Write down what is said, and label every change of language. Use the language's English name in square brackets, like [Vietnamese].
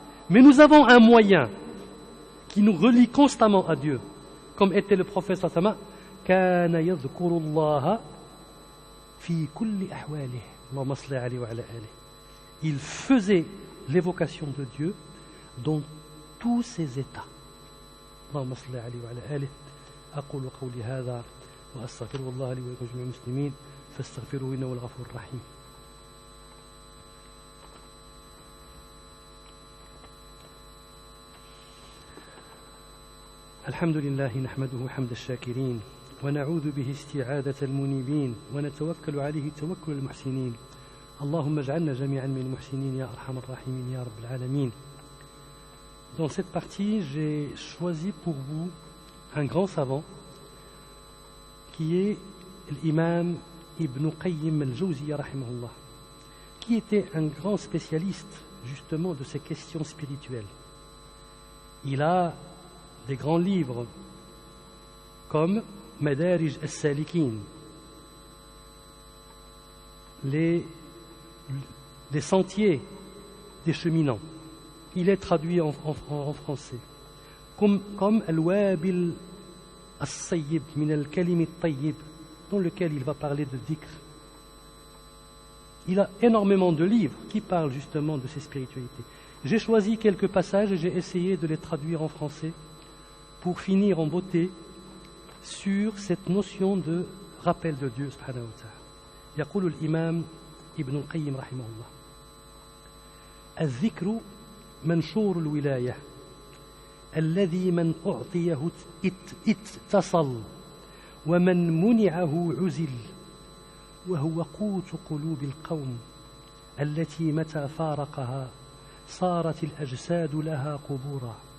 [French] Mais nous avons un moyen qui nous relie constamment à Dieu, comme était le prophète sallallahu [Arabic] كان يذكر الله في كل أحواله اللهم صل عليه وعلى آله. [French] Il faisait l'évocation de Dieu dans tous ses états. [Arabic] اللهم صل عليه وعلى آله. أقول قولي هذا وأستغفر الله لي ولكم جميع المسلمين فاستغفروه إنه هو الغفور الرحيم. الحمد لله نحمده حمد الشاكرين ونعوذ به استعادة المنيبين ونتوكل عليه توكل المحسنين. اللهم اجعلنا جميعا من المحسنين يا أرحم الراحمين يا رب العالمين. [French] Dans cette partie, j'ai choisi pour vous un grand savant qui est l'imam Ibn Qayyim al-Jawziyya rahimahullah, qui était un grand spécialiste justement de ces questions spirituelles. Il a des grands livres comme Madarij al-Salikin, les sentiers des cheminants. Il est traduit en français. Comme Al-Wabil al-Sayyib min al-Kalim al-Tayyib, dans lequel il va parler de dhikr. Il a énormément de livres qui parlent justement de ces spiritualités. J'ai choisi quelques passages et j'ai essayé de les traduire en français pour finir en beauté sur cette notion de rappel de Dieu subhanahu wa ta'ala. [Arabic] يقول الإمام ابن القيم رحمه الله: الذكر منشور الولاية الذي من أعطيه اتصل ومن منعه عزل وهو قوت قلوب القوم التي متى فارقها صارت الأجساد لها قبورا